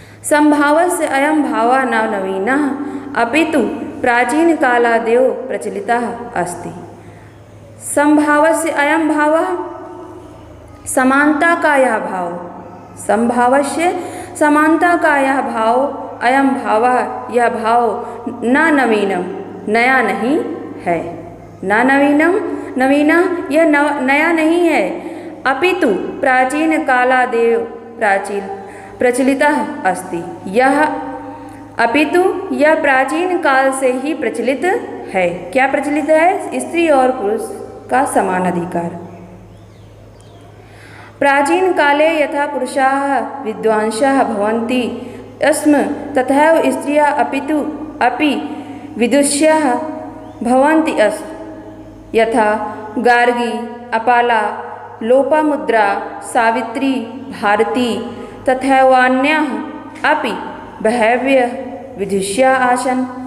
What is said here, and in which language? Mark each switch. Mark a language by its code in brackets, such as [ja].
[sa] समभावस्य अयं भावः न नवीनः अपितु प्राचीन कालादेव प्रचलितः अस्ति। समभावस्य अयं भावः [hi] समानता का यह भाव, [sa] समभावस्य समानता का [hi] यह भाव, [sa] अयं भावः यह भाव न नवीनम [hi] नया नहीं है, [sa] न नवीना [hi] यह नया नहीं है, [sa] अपितु प्राचीन कालादेव प्रचलितः अस्ति। [hi] यह अपितु यह प्राचीन काल से ही प्रचलित है। क्या प्रचलित है? स्त्री और पुरुष का समान अधिकार। [sa] प्राचीन काले यथा पुरुषाः विद्वांसः भवन्ति स्म तथैव स्त्रियः अपि विदुष्यः भवन्ति स्म। यथा गार्गी, अपाला, लोपामुद्रा, सावित्री, भारती तथैवान्याः अपि बहव्यः विदुष्या आसन्।